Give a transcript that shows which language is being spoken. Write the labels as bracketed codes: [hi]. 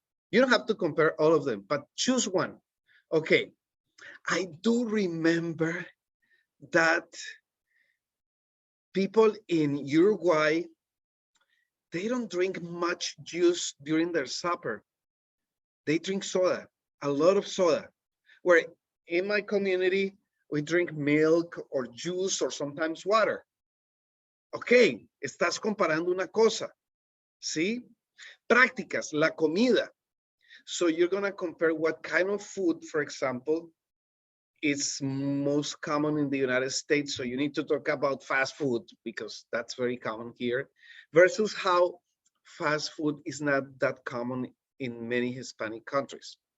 [en] You don't have to compare all of them, but choose one. Okay, I do remember that people in Uruguay, they don't drink much juice during their supper. They drink soda, a lot of soda. Where in my community, we drink milk or juice or sometimes water. [es] Ok, estás comparando una cosa, ¿sí? Prácticas, la comida. [en] So you're gonna compare what kind of food, for example, is most common in the United States. So you need to talk about fast food because that's very common here, versus how fast food is not that common in many Hispanic countries.